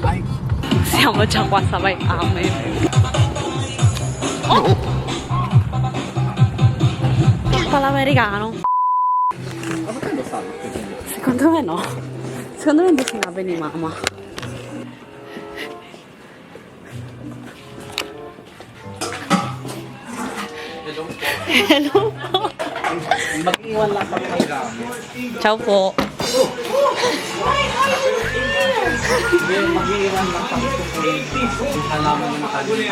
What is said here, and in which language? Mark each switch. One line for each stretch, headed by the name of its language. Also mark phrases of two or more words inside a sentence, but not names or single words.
Italian: Siamo già qua
Filipino: sa may amin.
Italian: Oh!
Filipino: Pala americano.
Italian: Secondo me no. Secondo me non
Filipino: sinabi ni mama. Hello po. Mag-iwan lang kami ng gamit. Ciao po. Mag-iwan lang kami kung halaman na nakalito.